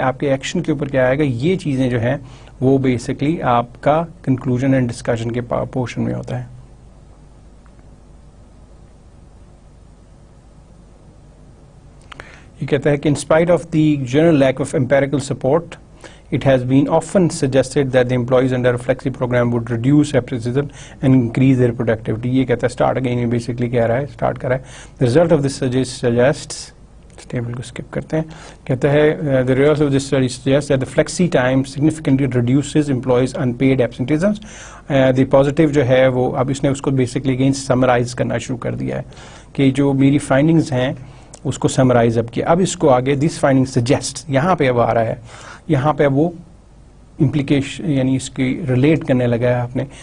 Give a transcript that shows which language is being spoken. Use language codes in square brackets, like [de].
[hi] आपके एक्शन के ऊपर क्या आएगा, ये चीज़ें जो हैं वो बेसिकली आपका कंक्लूजन एंड डिस्कशन के पोर्शन में होता है। ये कहता है कि [en] In spite of the general lack of empirical support It has been often suggested that the employees under a flexi program would reduce absenteeism and increase their productivity. [hi] ये कहता है start again, ये basically कह रहा है start कर रहा है. [en] The result of this suggests [hi] table को स्किप करते हैं. कहता है [en] the results of this study suggests that the flexi time significantly reduces employees unpaid absenteeism. [hi] The positive जो है वो अब इसने उसको basically again summarize करना शुरू कर दिया है कि जो मेरी findings हैं उसको summarize अब किया. अब इसको आगे [en] this finding suggests [hi] यहाँ पे अब आ रहा है, यहाँ पे वो implication यानी इसकी relate करने लगा है आपने.